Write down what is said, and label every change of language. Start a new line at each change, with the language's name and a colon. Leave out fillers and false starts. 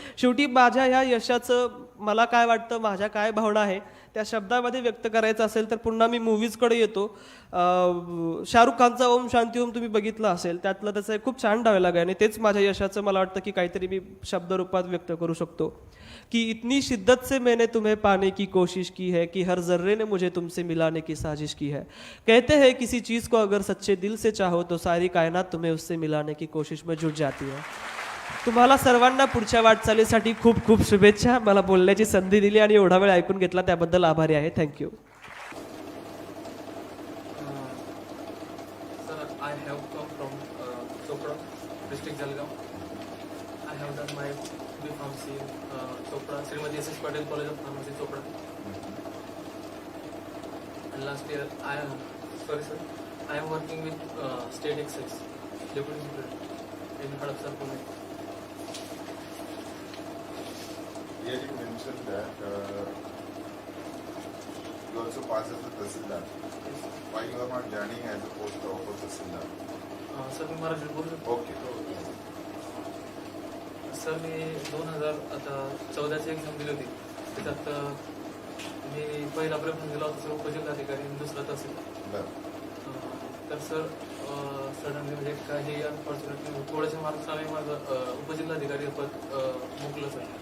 Marathi: शेवटी माझ्या ह्या यशाचं मला काय वाटतं, माझ्या काय भावना आहे त्या शब्दामध्ये व्यक्त करायचं असेल तर पुन्हा मी मूवीजकडे येतो. शाहरुख खानचा ओम शांती ओम तुम्ही बघितलं असेल, त्यातलं त्याचं एक खूप छान डायलॉग आहे आणि तेच माझ्या यशाचं मला वाटतं की काहीतरी मी शब्दरूपात व्यक्त करू शकतो.
Hindi: कि इतनी शिद्दत से मैंने तुम्हें पाने की कोशिश की है कि हर जर्रे ने मुझे तुमसे मिलाने की साजिश की है। कहते हैं किसी चीज़ को अगर सच्चे दिल से चाहो तो सारी कायनात तुम्हें उससे मिलाने की कोशिश में जुट जाती है।
Marathi: तुम्हाला सर्वांना पुढच्या वाटचालीसाठी खूप खूप शुभेच्छा. मला बोलण्याची संधी दिली आणि एवढा वेळ ऐकून घेतला त्याबद्दल आभारी आहे.
English: Thank you. Sir, I have come from Chopra, district Jalgaon. I have done my B Pharmacy in Chopra, Srimati S.S. Patel College of Pharmacy, Chopra. And last year, I am working with State Excise, Deputy Secretary in Hadapsar, Pune. Here you mentioned that you also pass as a Tahsildar. Why you are not joining as a post of Tahsildar?
Marathi: Sir मी मराठीत बोलू शकतो.
English: Okay.
Marathi: Sir मी 2014ची exam दिली होती. त्याच्यात मी पहिला preference दिला होता sir उपजिल्हाधिकारी आणि दुसरा तहसील. बरं. तर सर सडनली म्हणजे काही अनफॉर्च्युनेटली थोडेसे मार्क्स आम्ही माझं उपजिल्हाधिकारी पद मुकलं सर.